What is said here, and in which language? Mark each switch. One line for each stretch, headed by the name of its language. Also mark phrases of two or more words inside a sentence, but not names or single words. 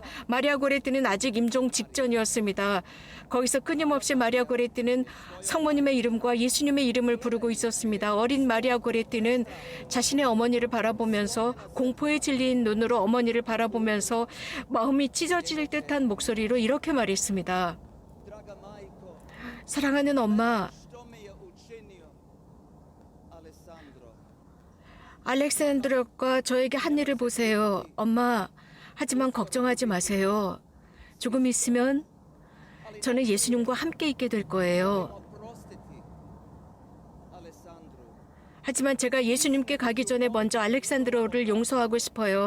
Korean: 마리아 고레티는 아직 임종 직전이었습니다. 거기서 끊임없이 마리아 고레티는 성모님의 이름과 예수님의 이름을 부르고 있었습니다. 어린 마리아 고레티는 자신의 어머니를 바라보면서 공포에 질린 눈으로 어머니를 바라보면서 마음이 찢어질 듯한 목소리로 이렇게 말했습니다.
Croatian: Draga majko,
Korean: 사랑하는 엄마,
Croatian: što mi je učinio Alessandro?
Korean: 알렉산드로가 저에게 한 일을 보세요. 엄마, 하지만 걱정하지 마세요. 조금 있으면 저는 예수님과 함께 있게 될 거예요.
Croatian: Oprostiti Alessandro.
Korean: 하지만 제가 예수님께 가기 전에 먼저 알렉산드로를 용서하고 싶어요.